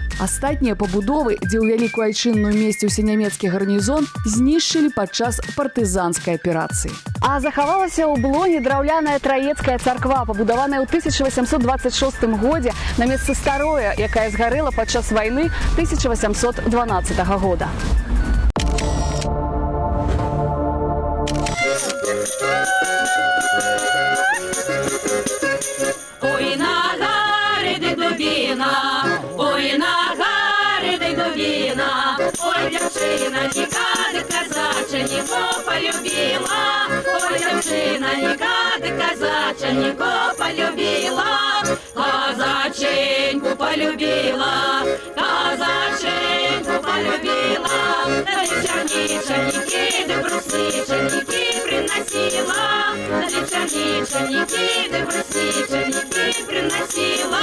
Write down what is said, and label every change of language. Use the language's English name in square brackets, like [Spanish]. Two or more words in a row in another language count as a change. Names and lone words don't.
[Belarusian] Астатнія пабудовы, дзе ў вялікую айчынную месціўся нямецкі гарнізон, знішчылі падчас партызанскай аперацыі. А захавалася ў Блоні драўляная траецкая царква, пабудаваная ў 1826 годзе на месцы старое, якая згарэла падчас вайны 1812 года. [Ukrainian] Ой, на гарі де дубіна, ой, на гарі де дубіна, ой, дівчина, ніколи казача, нікого полюбила, ой, дівчина, ніколи казача, нікого полюбила, казаченьку полюбила, казаченьку полюбила, на вечерничаники, да брусничаники приносила, на вечерничаники, да брусничаники приносила.